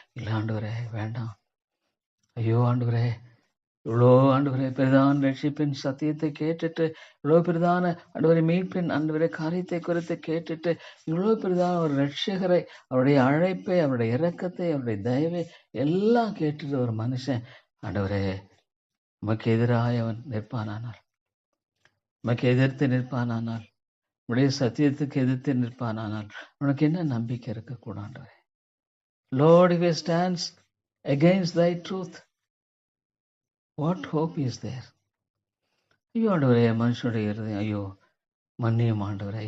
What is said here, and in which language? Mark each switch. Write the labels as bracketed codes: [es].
[ta] இல்லை ஆண்டவரே, வேண்டாம். ஐயோ ஆண்டவரே, இவ்வளோ ஆண்டவரே பிரதான ரட்சிப்பின் சத்தியத்தை கேட்டுட்டு, இவ்வளோ பிரதான ஆண்டவரை மீட்பின் ஆண்டவரை காரியத்தை குறித்து கேட்டுட்டு, இவ்வளோ பிரதான ஒரு ரட்சகரை, அவருடைய அழைப்பை, அவருடைய இரக்கத்தை, அவருடைய தயவை எல்லாம் கேட்டுட்டு ஒரு மனுஷன் ஆண்டவரே உமக்கு எதிராக அவன் நிற்பானானால், உமக்கு எதிர்த்து நிற்பானானால், உடைய சத்தியத்துக்கு எதிர்த்து நிற்பானானால் உனக்கு என்ன நம்பிக்கை இருக்கக்கூடாது? [en] Lord, if he stands against thy truth, what hope is there? [ta] ஐயோ ஆண்டவரே, மனுஷனுடைய இருதயம் ஐயோ மன்னியும் ஆண்டவரே.